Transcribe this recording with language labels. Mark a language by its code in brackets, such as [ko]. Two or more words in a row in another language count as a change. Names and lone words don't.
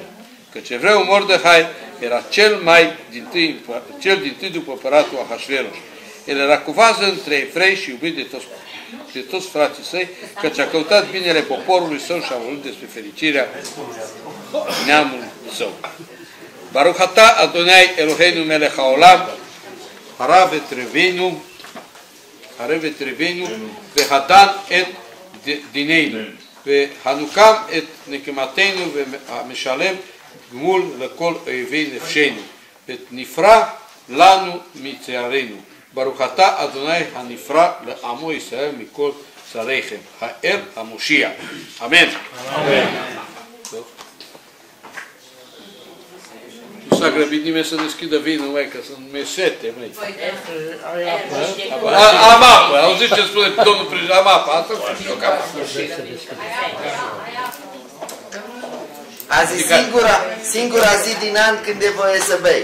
[ro] Căci evreul Mordehai era cel dintâi după împăratul Ahasveros. El era cu vază între evrei și iubit de toți frații săi, căci a căutat binele poporului său și a vorbit despre fericirea neamului său. [he] ברוך אתה אדוני אלוהינו מלך העולם הרב את ריבנו והדן את דיננו והנוקם את נקמתנו והמשלם גמול לכל אויבי נפשנו והנפרע לנו מצרינו. ברוך אתה אדוני הנפרע לעמו ישראל מכל צריהם האל המושיע. Amen. [ro] grăbit nimeni să deschidă vinul, măi, că sunt mesete, măi. Am apă, auziți ce spune domnul președinte, am apă, asta știu eu că am apă. Azi e singura zi din an când e voie să bei.